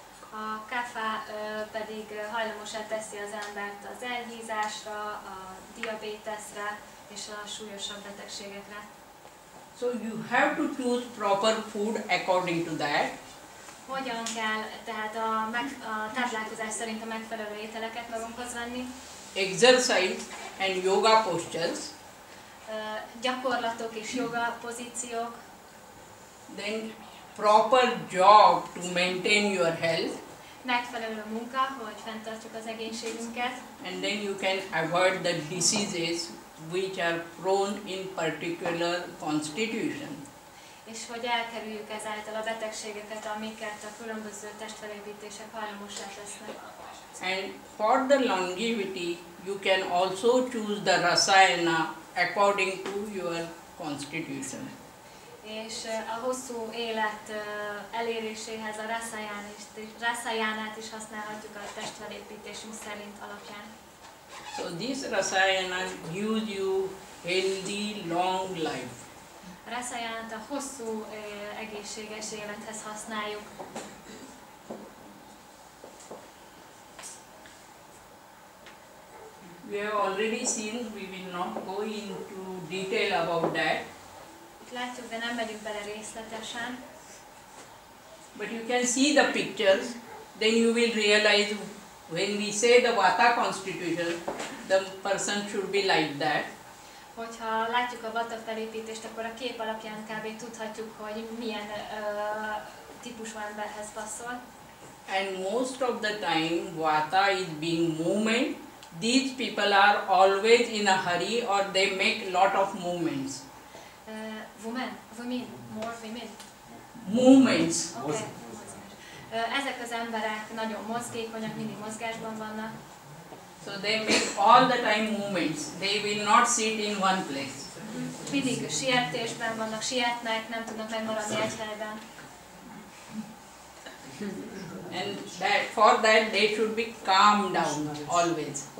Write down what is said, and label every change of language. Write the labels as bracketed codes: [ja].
[hu] A kapha pedig hajlamosá teszi az embert az elhízásra, a diabéteszre és a súlyosabb betegségekre. [en] So you have to choose proper food according to that. [hu] hogyan kell tehát a táplálkozás szerint a megfelelő ételeket magunkhoz venni. [en] Exercise and yoga postures. [hu] Gyakorlatok és joga pozíciók. [en] Then proper job to maintain your health. [hu] Megfelelő munka, hogy fenntartsuk az egészségünket. [en] And then you can avoid the diseases which are prone in particular constitution. [hu] És hogy elkerüljük ezáltal a betegségeket, amiket a különböző testfelépítések hajlamossá tesznek. [en] And for the longevity, you can also choose the rasayana according to your constitution. [hu] És a hosszú élet eléréséhez a rasayánát is használhatjuk a testfelépítésünk szerint alapján. [en] So this rasayana gives you healthy long life. [hu] A rasayánát a hosszú egészséges élethez használjuk. [en] We have already seen, we will not go into detail about that. [hu] Itt látjuk, de nem megyünk bele részletesen. [en] But you can see the pictures, then you will realize when we say the Vata constitution, the person should be like that. [hu] Hogyha látjuk a Vata felépítést, akkor a kép alapján kb. Tudhatjuk, hogy milyen típusú emberhez passzol. [en] And most of the time, Vata is being movement. These people are always in a hurry or they make lot of movements. Women? More women? Movements. Okay. [hu] Ezek az emberek nagyon mozgékonyak, mindig mozgásban vannak. [en] So they make all the time movements. They will not sit in one place. [hu] Mindig sietésben vannak, sietnek, nem tudnak megmaradni egy helyben. [en] And for that they should be calmed down always.